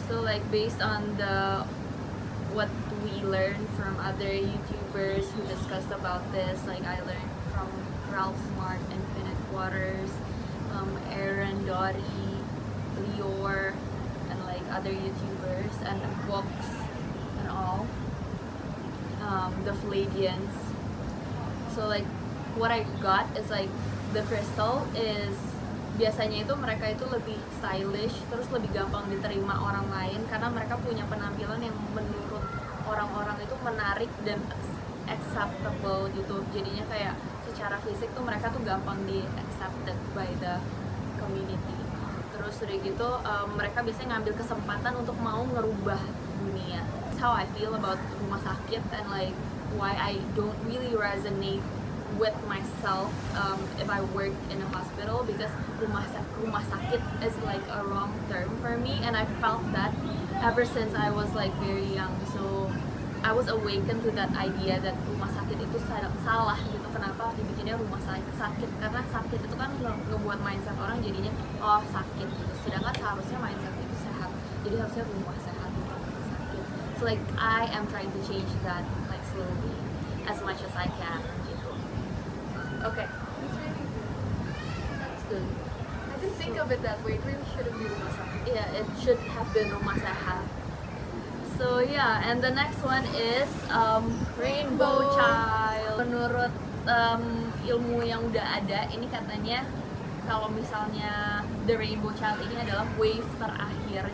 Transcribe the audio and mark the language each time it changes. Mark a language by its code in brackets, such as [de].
[en] So like based on the what we learned from other YouTubers who discussed about this, like I learned from Ralph Smart, Infinite Waters, Aaron Doty, Lior, and like other YouTubers and books and all. The Palladians. So like what I got is like the crystal is [id] biasanya itu mereka itu lebih stylish, terus lebih gampang diterima orang lain karena mereka punya penampilan yang menurut orang-orang itu menarik dan acceptable gitu. Jadinya kayak secara fisik tuh mereka tuh gampang di [en] accepted by the community. [id] Terus udah gitu mereka biasanya ngambil kesempatan untuk mau ngerubah dunia. [en] That's how I feel about rumah sakit and like why I don't really resonate with myself if I work in a hospital, because rumah sakit is like a wrong term for me, and I felt that ever since I was like very young. So I was awakened to that idea that rumah sakit [id] itu salah gitu. Kenapa dibikinnya rumah sakit? Karena sakit itu kan ngebuat mindset orang jadinya oh sakit gitu. Sedangkan seharusnya mindset itu sehat. Jadi harusnya rumah sehat bukan rumah sakit. [en] So like I am trying to change that like slowly as much as I can gitu. Okay. That's really good. That's good. I didn't think of it that way. It really shouldn't be rumah sakit. Yeah, it should have been rumah sehat. So yeah, and the next one is Rainbow Child. [id] Menurut ilmu yang udah ada, ini katanya kalau misalnya the Rainbow Child ini adalah wave terakhir.